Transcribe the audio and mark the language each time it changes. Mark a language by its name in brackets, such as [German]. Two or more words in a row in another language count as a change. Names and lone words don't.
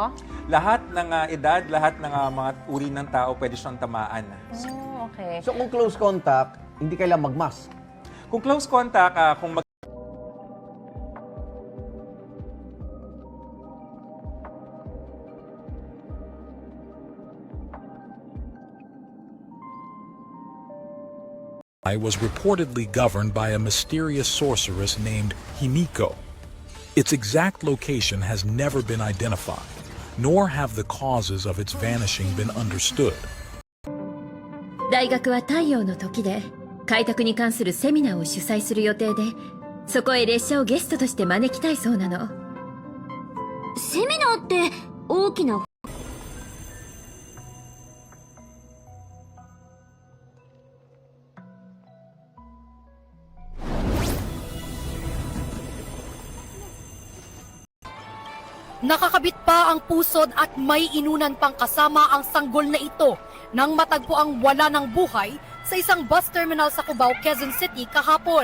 [Filipino] lahat ng edad, lahat ng mga uri ng tao pwede siyang tamaan. Oh, okay. So kung [English] close contact, [Filipino] hindi kailangan mag-mask? Kung [English] close contact, [Filipino] kung [English] was reportedly governed by a mysterious sorceress named Himiko. Its exact location has never been identified, nor have the causes of its vanishing been understood. [Japanese] 大学は太陽の時で開拓に関するセミナーを主催する予定で、そこへ列車をゲストとして招きたいそうなの。セミナーって大きな [Filipino] Nakakabit pa ang pusod at may inunan pang kasama ang sanggol na ito nang matagpo ang wala ng buhay sa isang bus terminal sa Cubao, Quezon City kahapon.